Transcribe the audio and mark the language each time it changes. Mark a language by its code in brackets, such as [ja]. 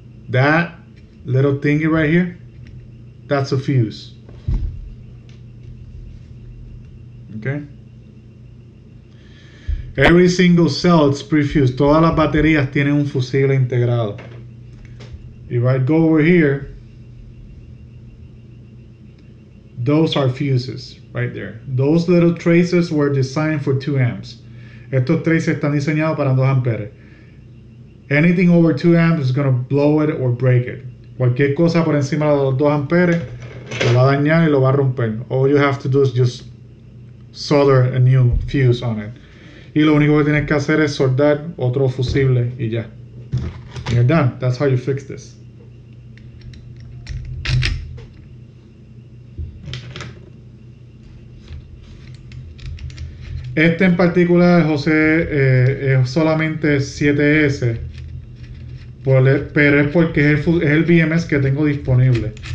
[en] That little thingy right here, that's a fuse. Okay. Every single cell is pre-fused. [es] Todas las baterías tienen un fusible integrado. [en] If I go over here, those are fuses right there. Those little traces were designed for 2 amps. [es] Estos traces están diseñados para 2 amperes. [en] Anything over 2 amps is going to blow it or break it. [es] Cualquier cosa por encima de los 2 amperes lo va a dañar y lo va a romper. [en] All you have to do is just solder a new fuse on it. [es] Y lo único que tienes que hacer es soldar otro fusible y ya. [en] You're done. That's how you fix this. [es] Este en particular, José, es solamente 7S, pero es porque es el BMS que tengo disponible.